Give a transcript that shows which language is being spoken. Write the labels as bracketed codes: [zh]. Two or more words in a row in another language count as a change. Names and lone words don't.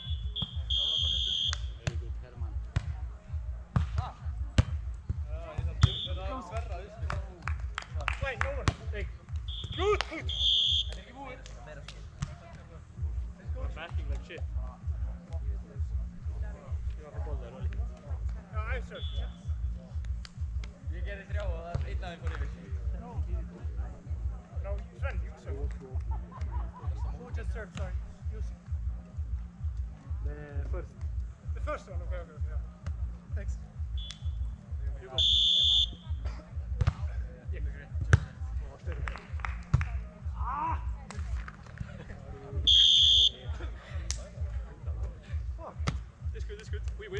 [en] Fine, over. Hey. Good. We're backing like shit. You have a ball there, Oli. [sv] Ja, jag kör. [is] Ég gerði 3 og það er einn aðeins fór yfir. [sv] Bra, Sven, [en] you serve. Who just served? Sorry. Use. The first. The first one, okay. Yeah. Thanks. You go. This good. We win.